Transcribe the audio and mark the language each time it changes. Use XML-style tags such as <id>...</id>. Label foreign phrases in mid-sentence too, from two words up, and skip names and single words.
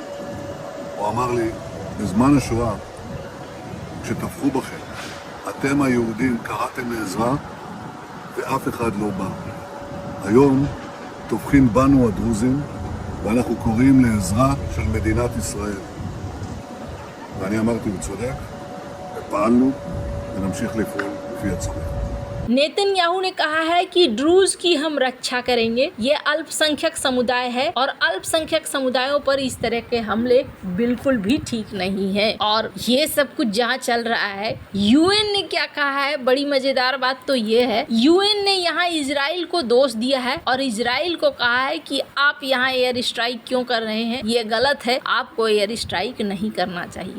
<he>הוא אמר לי, בזמן השואה, כשטבחו בכם, אתם היהודים קראתם לעזרה ואף אחד לא בא. היום טובחים בנו הדרוזים ואנחנו קוראים לעזרה של מדינת ישראל. ואני אמרתי בצודק, ופעלנו ונמשיך לפעול לפי הצורך.</he> <hi>नेतन्याहू ने कहा है कि ड्रूज की हम रक्षा करेंगे। ये अल्पसंख्यक समुदाय है और अल्पसंख्यक समुदायों पर इस तरह के हमले बिल्कुल भी ठीक नहीं है। और ये सब कुछ जहाँ चल रहा है, यूएन ने क्या कहा है, बड़ी मजेदार बात तो ये है, यूएन ने यहाँ इजराइल को दोष दिया है और इजराइल को कहा है कि आप यहाँ</hi> <en>air strike</en> <hi>क्यों कर रहे हैं, ये गलत है, आपको</hi> <en>air strike</en> <hi>नहीं करना चाहिए।</hi>